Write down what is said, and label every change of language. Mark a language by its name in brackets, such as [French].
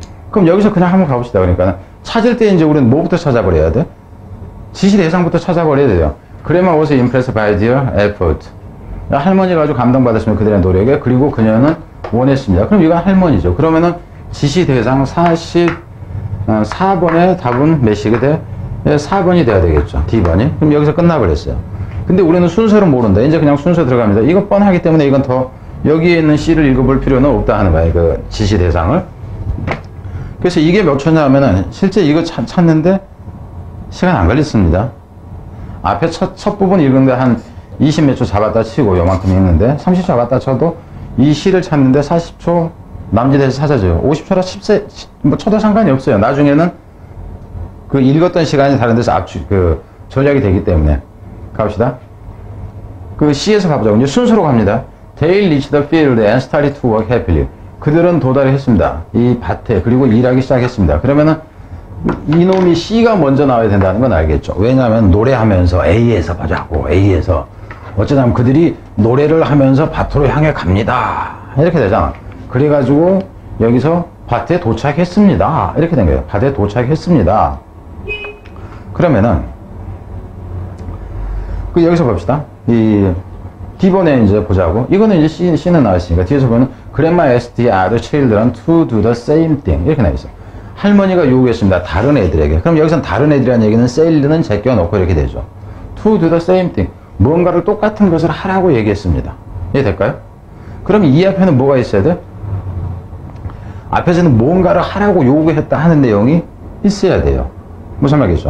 [Korean] 그럼 여기서 그냥 한번 가봅시다. 그러니까 찾을 때 이제 우리는 뭐부터 찾아버려야 돼? 지시 대상부터 찾아버려야 돼요. [English] Grandma was impressed by their effort. [Korean] 할머니가 아주 감동받았으면 그들의 노력에, 그리고 그녀는 원했습니다. 그럼 이건 할머니죠. 그러면은 지시 대상 44번의 답은 몇이게 돼? 4번이 돼야 되겠죠. D번이. 그럼 여기서 끝나버렸어요. 근데 우리는 순서를 모른다. 이제 그냥 순서 들어갑니다. 이거 뻔하기 때문에 이건 더 여기에 있는 C를 읽어볼 필요는 없다 하는 거예요. 지시 대상을. 그래서 이게 몇 초냐 하면은 실제 이거 찾는데 시간 안 걸렸습니다. 앞에 첫 부분 읽는데 한 20 몇 초 잡았다 치고 요만큼 읽는데 30초 잡았다 쳐도 이 C를 찾는데 40초 남짓해서 찾아줘요. 50초라 10세 뭐 쳐도 상관이 없어요. 나중에는 읽었던 시간이 다른 데서 전략이 되기 때문에. 갑시다. C에서 가보자고. 이제 순서로 갑니다. [English] They reached the field and started to work happily. [Korean] 그들은 도달을 했습니다. 이 밭에. 그리고 일하기 시작했습니다. 그러면은 이놈이 C가 먼저 나와야 된다는 건 알겠죠. 왜냐하면 노래하면서 A에서 보자고. A에서 어쩌자면 그들이 노래를 하면서 밭으로 향해 갑니다. 이렇게 되잖아. 그래가지고 여기서 밭에 도착했습니다. 이렇게 된 거예요. 밭에 도착했습니다. 그러면은 여기서 봅시다. 이 D번에 이제 보자고. 이거는 이제 C는 나왔으니까 뒤에서 보면 [English] Grandma asked the other children to do the same thing. [Korean] 이렇게 나와있어. 할머니가 요구했습니다. 다른 애들에게. 그럼 여기서는 다른 애들이라는 얘기는 셀리는 제껴놓고 이렇게 되죠. [English] To do the same thing. [Korean] 뭔가를 똑같은 것을 하라고 얘기했습니다. 이해될까요? 그럼 이 앞에는 뭐가 있어야 돼? 앞에서는 뭔가를 하라고 요구했다 하는 내용이 있어야 돼요. 무슨 말이겠죠?